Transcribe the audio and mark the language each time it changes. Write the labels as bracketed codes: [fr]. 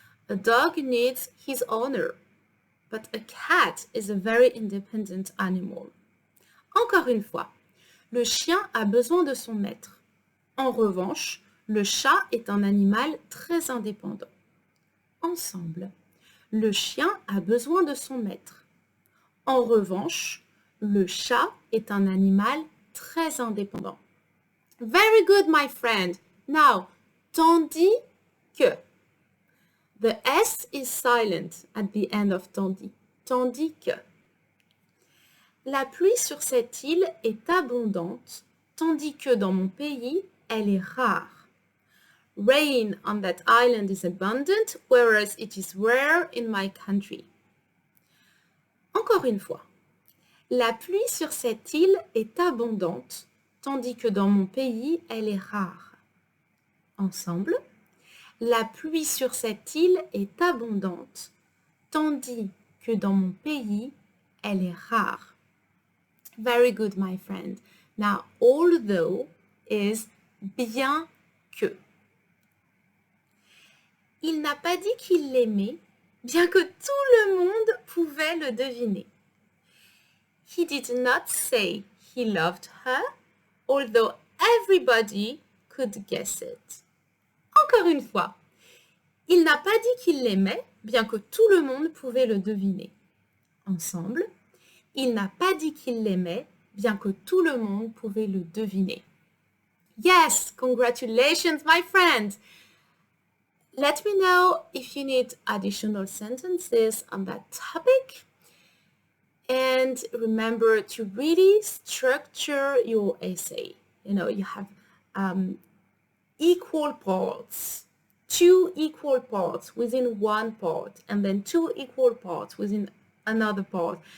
[en] A dog needs his owner, but a cat is a very independent animal. [fr] Encore une fois, le chien a besoin de son maître. En revanche, le chat est un animal très indépendant. Ensemble, le chien a besoin de son maître. En revanche, le chat est un animal très indépendant. [en] Very good, my friend. Now, tandis que. The S is silent at the end of tandis. [fr] Tandis que. La pluie sur cette île est abondante, tandis que dans mon pays, elle est rare. [en] Rain on that island is abundant, whereas it is rare in my country. [fr] Encore une fois. La pluie sur cette île est abondante, tandis que dans mon pays, elle est rare. Ensemble. La pluie sur cette île est abondante, tandis que dans mon pays, elle est rare. [en] Very good, my friend. Now, although is bien que. [fr] Il n'a pas dit qu'il l'aimait, bien que tout le monde pouvait le deviner. [en] He did not say he loved her, although everybody could guess it. [fr] Encore une fois, il n'a pas dit qu'il l'aimait, bien que tout le monde pouvait le deviner. Ensemble, il n'a pas dit qu'il l'aimait, bien que tout le monde pouvait le deviner. [en] Yes, congratulations, my friend! Let me know if you need additional sentences on that topic. And remember to really structure your essay. You know, you have equal parts, 2 equal parts within one part, and then 2 equal parts within another part.